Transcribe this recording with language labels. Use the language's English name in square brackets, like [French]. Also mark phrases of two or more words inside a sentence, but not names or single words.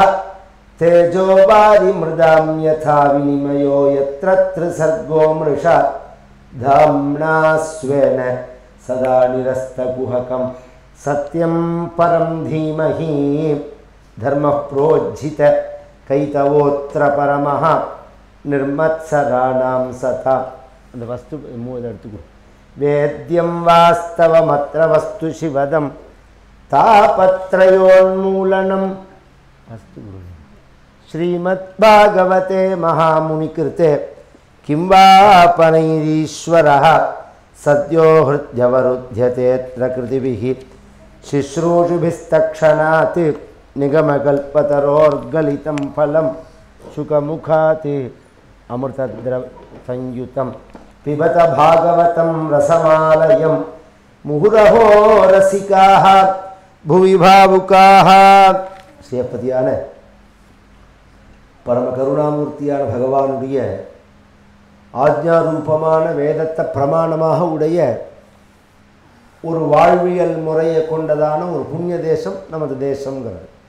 [Sanskrit] तेजो वारिमृदां यथा विनिमयो यत्र त्रिसर्गो मृषा धाम्ना स्वेन सदा निरस्तकुहकं सत्यं परं धीमहि। धर्मः प्रोज्झित कैतवोऽत्र परमः निर्मत्सराणां सता। [Tamil] அந்த வஸ்து மூல எடுத்துக்கோ. [Sanskrit] वेद्यं वास्तवमत्र वस्तु शिवदम् तापत्रयोन्मूलनम् अस्तु गुरु। श्रीमद्भागवते महामुनिकृते किं वापनैरीश्वरः सद्यो हृद्यवरुध्यतेऽत्र कृतिभिः शुश्रूषुभिस्तक्षणात् निगमकल्पतरोर्गलितं फलं शुकमुखात् अमृतद्रवसंयुतं पिबत भागवतं रसमालयं मुहुरहो रसिकाः भुवि भावुकाः। [Tamil] சிவபதியான பரம கருணாமூர்த்தியான பகவானுடைய ஆஜ்ஞாரூபமான வேதத்தை பிரமாணமாக உடைய ஒரு வாழ்வியல் முறையை கொண்டதான ஒரு புண்ணிய தேசம் நமது தேசம்ங்கிறது.